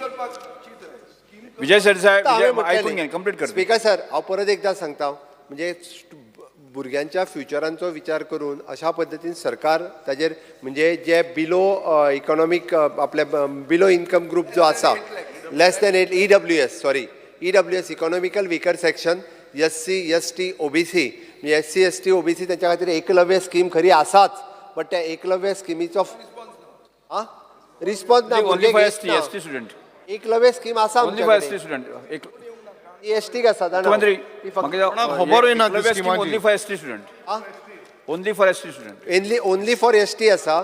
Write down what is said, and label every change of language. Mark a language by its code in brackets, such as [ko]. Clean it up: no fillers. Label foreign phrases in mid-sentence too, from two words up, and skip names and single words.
[kok] विजय सर साहेब ऐकून घे कंप्लीट कर. [en] speaker sir [kok] हांव परत एकदा सांगता म्हणजे भुरग्यांच्या फ्युचरांचो विचार करून अशा पद्दतीन सरकार ताजेर म्हणजे जे [en] below economic [kok] आपले [en] below income group [kok] जो आसा [en] less than EWS economical weaker section SC ST OBC [kok] म्हणजे [en] SC ST OBC [kok] त्याच्या खातीर एकलव्य स्कीम खरी आसाच. बट त्या एकलव्य स्किमीचो रिस्पॉन्स ना. एकलव्य स्कीम आसा ST आसा [en] only for ST [kok] आसा.